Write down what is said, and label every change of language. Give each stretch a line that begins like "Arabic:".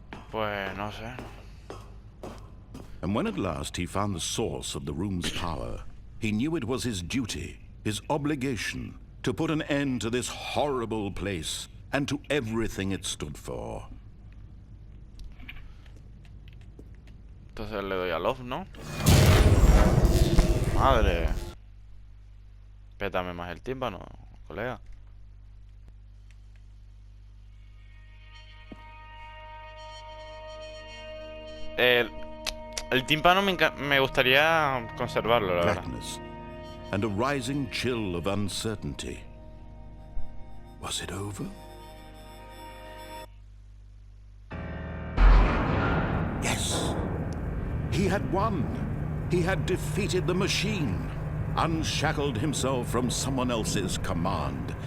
Spanish: Pues no sé.
English: And when at last he found the source of the room's power, he knew it was his duty, his obligation, to put an end to this horrible place and to everything it stood for.
Spanish: Entonces le doy a love, ¿no? Madre. Pétame más el tímpano, colega. El, el tímpano me gustaría conservarlo, la verdad.
English: Blackness and a rising chill of uncertainty. Was it over? Yes. He had won. He had defeated the machine, unshackled himself from someone else's command.